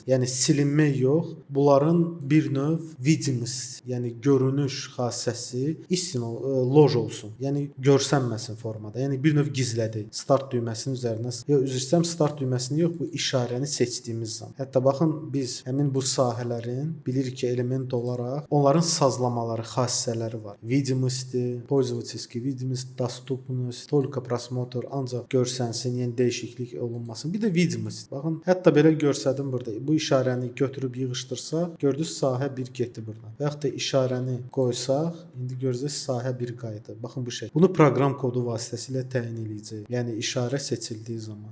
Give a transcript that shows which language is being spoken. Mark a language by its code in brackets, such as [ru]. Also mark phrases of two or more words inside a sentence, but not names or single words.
[az] Yəni silinmək yox, bunların bir növ видимость, yəni görünüş xassəsi istina loj olsun. Yəni görsənməsin formada. Yəni bir növ gizlədi. Start düyməsinin üzərinə, üzr istəyirəm, start düyməsini yox, bu işarəni seçdiyimiz zaman. Hətta baxın biz həmin bu sahələrin bilirik ki, element olaraq onların sazlamaları, xassələri var. [ru] Видимость, пользовательский видимость, доступность, только просмотр, [az] ancaq görsənsin, yəni dəyişiklik olunmasın. Bir də видимость. Baxın, hətta belə görsədim burada. Bu işarəni götürüb yığışdırsaq, gördünüz sahə 1 getdi buradan. Və yaxud da işarəni qoysaq, indi görəcəksiniz sahə 1 qayıdı. Baxın bu şəkil. Bunu proqram kodu vasitəsilə təyin edəcəyik. Yəni işarə seçildiyi zaman.